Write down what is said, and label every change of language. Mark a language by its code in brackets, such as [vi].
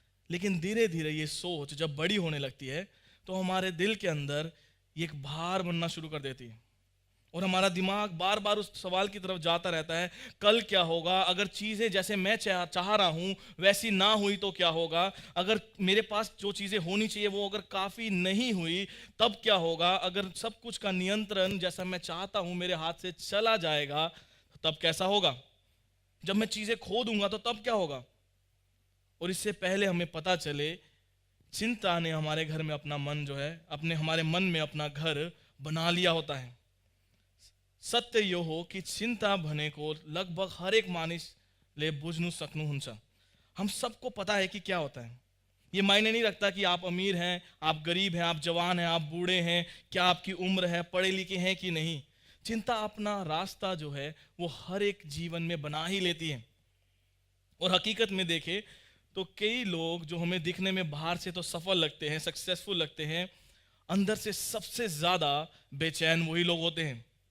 [hi] लेकिन धीरे धीरे ये सोच जब बड़ी होने लगती है तो हमारे दिल के अंदर ये एक भार बनना शुरू कर देती है, और हमारा दिमाग बार बार उस सवाल की तरफ जाता रहता है, कल क्या होगा, अगर चीज़ें जैसे मैं चाह रहा हूँ वैसी ना हुई तो क्या होगा, अगर मेरे पास जो चीज़ें होनी चाहिए वो अगर काफ़ी नहीं हुई तब क्या होगा, अगर सब कुछ का नियंत्रण जैसा मैं चाहता हूँ मेरे हाथ से चला जाएगा तब कैसा होगा, जब मैं चीज़ें खो दूंगा तो तब क्या होगा। और इससे पहले हमें पता चले, चिंता ने हमारे घर में अपना मन जो है, हमारे मन में अपना घर बना लिया होता है। [ne] सत्य यो हो कि चिंता भने को लगभग हर एक मानिस ले बुझनु सक्नु हुन्छ। [hi] हम सबको पता है कि क्या होता है। ये मायने नहीं रखता कि आप अमीर हैं, आप गरीब हैं, आप जवान हैं, आप बूढ़े हैं, क्या आपकी उम्र है, पढ़े लिखे हैं कि नहीं। चिंता अपना रास्ता जो है वो हर एक जीवन में बना ही लेती है। और हकीकत में देखें तो कई लोग जो हमें दिखने में बाहर से तो सफल लगते हैं, सक्सेसफुल लगते हैं, अंदर से सबसे ज्यादा बेचैन वही लोग होते हैं।